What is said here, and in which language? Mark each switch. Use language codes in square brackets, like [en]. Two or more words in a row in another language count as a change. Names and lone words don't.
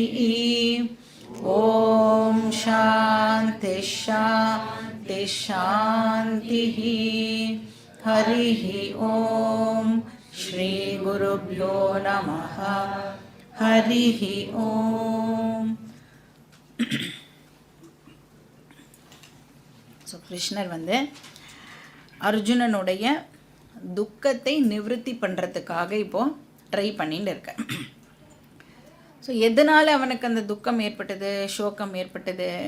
[sa] ॐ शान्ति शान्ति शान्तिः। हरिः ॐ श्री गुरुभ्यो नमः। हरिः ॐ। [ta] ஸோ கிருஷ்ணர் வந்து அர்ஜுனனுடைய துக்கத்தை நிவர்த்தி பண்ணுறதுக்காக இப்போது ட்ரை பண்ணிட்டு இருக்க. ஸோ எதனால் அவனுக்கு அந்த துக்கம் ஏற்பட்டது, சோகம் ஏற்பட்டது?